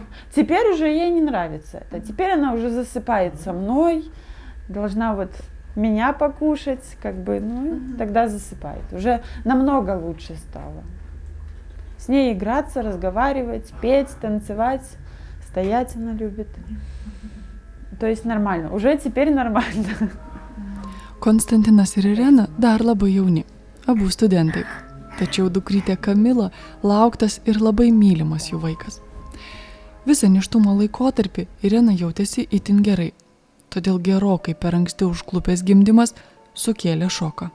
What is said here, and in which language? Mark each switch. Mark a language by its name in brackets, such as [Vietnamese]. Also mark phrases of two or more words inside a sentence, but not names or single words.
[Russian] Теперь уже ей не нравится это. Теперь она уже засыпает со мной, должна вот меня покушать, тогда засыпает. Уже намного лучше стало. С ней играться, разговаривать, петь, танцевать, стоять она любит. То есть нормально. Уже теперь нормально. [Lithuanian] Konstantinas ir Irena dar labai jauni, abu studentai. Tačiau dukrytė Kamila lauktas ir labai mylimas jų vaikas. Visą nėštumo laikotarpį Irena jautėsi itin gerai. Todėl gerokai per anksti užklupęs gimdymas sukėlė šoką.